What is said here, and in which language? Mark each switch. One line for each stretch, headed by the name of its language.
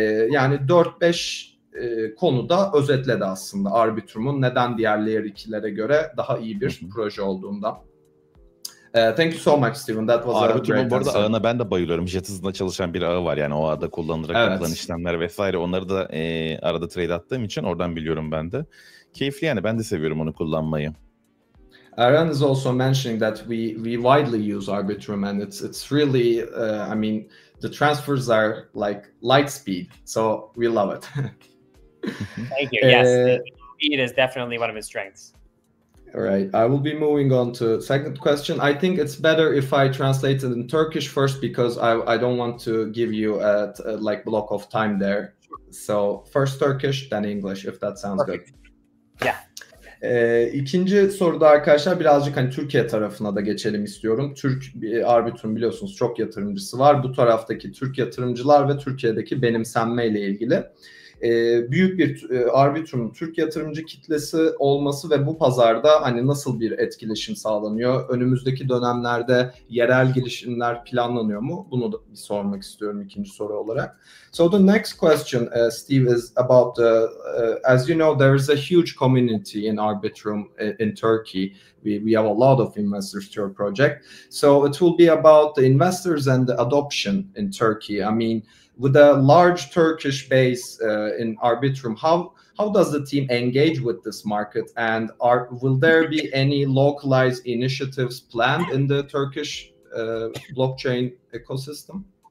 Turkish: Yani 4-5 konuda özetledi aslında Arbitrum'un neden diğer Layer 2'lere göre daha iyi bir proje olduğundan.
English: Thank you so much Steven. That was
Turkish: Arbitrum'un bu arada ağına ben de bayılıyorum. Jet hızında çalışan bir ağı var yani o ağda kullanılarak yapılan işlemler vesaire. Onları da arada trade attığım için oradan biliyorum ben de. Keyifli yani, ben de seviyorum onu kullanmayı.
English: Aaron is also mentioning that we widely use Arbitrum, and it's really I mean, the transfers are like light speed, so we love it. Thank you. Yes, the speed is definitely one of his strengths. All right, I will be moving on to second question. I think it's better if I translate it in Turkish first, because I don't want to give you a like block of time there. So first Turkish, then English, if that sounds Perfect. good. Yeah.
Turkish: İkinci soruda arkadaşlar birazcık hani Türkiye tarafına da geçelim istiyorum. Arbitrum biliyorsunuz çok yatırımcısı var. Bu taraftaki Türk yatırımcılar ve Türkiye'deki benimsenme ile ilgili. Büyük bir Arbitrum'un Türk yatırımcı kitlesi olması ve bu pazarda hani nasıl bir etkileşim sağlanıyor? Önümüzdeki dönemlerde yerel girişimler planlanıyor mu? Bunu da bir sormak istiyorum ikinci soru olarak.
English: So the next question, Steve, is about as you know, there is a huge community in Arbitrum in Turkey. We have a lot of investors to our project. So it will be about the investors and the adoption in Turkey. I mean, with a large Turkish base in Arbitrum, how does the team engage with this market, and will there be any localized initiatives planned in the Turkish blockchain ecosystem?